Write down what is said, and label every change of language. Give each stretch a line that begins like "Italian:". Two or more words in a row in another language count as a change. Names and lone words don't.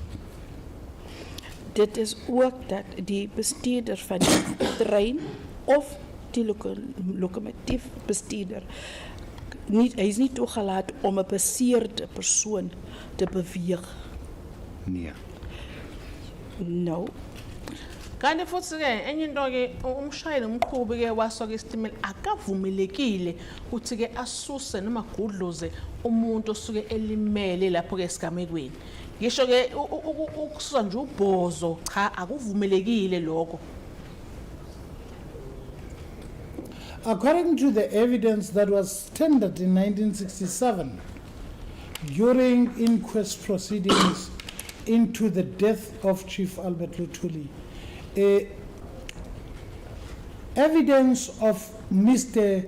Afrikaans: Dit is ook dat die bestuurder van die trein of die locomotief bestuurder hy is nie toegelaat om 'n beseerde persoon te beweeg. Nee.
English: No.
Zulu: Kanti futhi ke enye into ke umshayeli umqhubi ke wasoke isitimela akavumelekile uthi ke asuse noma gudluze umuntu osuke elimele lapho ke esigamekweni. Ngisho ke ukususa nje ubhozo cha akuvumelekile lokho.
English: According to the evidence that was tendered in 1967 during inquest proceedings into the death of Chief Albert Luthuli, evidence of Mr.